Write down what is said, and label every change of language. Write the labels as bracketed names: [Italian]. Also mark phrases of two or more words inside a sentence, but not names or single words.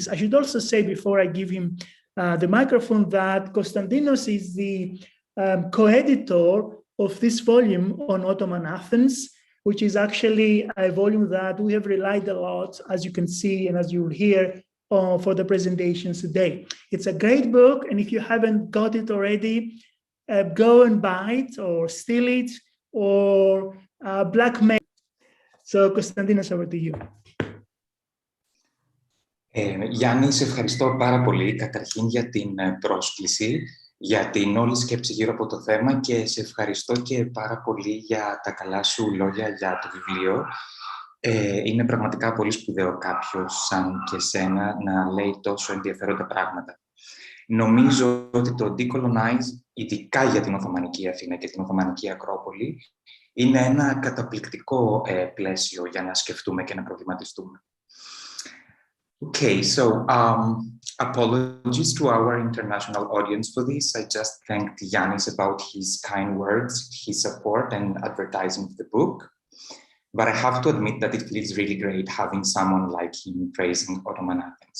[English] I should also say before I give him the microphone that Konstantinos is the co-editor of this volume on Ottoman Athens, which is actually a volume that we have relied a lot, as you can see and as you will hear, for the presentations today. It's a great book, and if you haven't got it already, go and buy it or steal it or blackmail. So, Konstantinos, over to you. [Greek] Γιάννη, σε ευχαριστώ πάρα πολύ καταρχήν για την πρόσκληση, για την όλη σκέψη γύρω από το θέμα και σε ευχαριστώ και πάρα πολύ για τα καλά σου λόγια για το βιβλίο. Είναι πραγματικά πολύ σπουδαίο κάποιος σαν και σένα να λέει τόσο ενδιαφέροντα πράγματα. Νομίζω ότι το Decolonize, ειδικά για την Οθωμανική Αθήνα και την Οθωμανική Ακρόπολη, είναι ένα καταπληκτικό πλαίσιο για να σκεφτούμε και να προβληματιστούμε. [English] Okay, so apologies to our international audience for this. I just thanked Yannis about his kind words, his support and advertising of the book. But I have to admit that it feels really great having someone like him praising Ottoman Athens.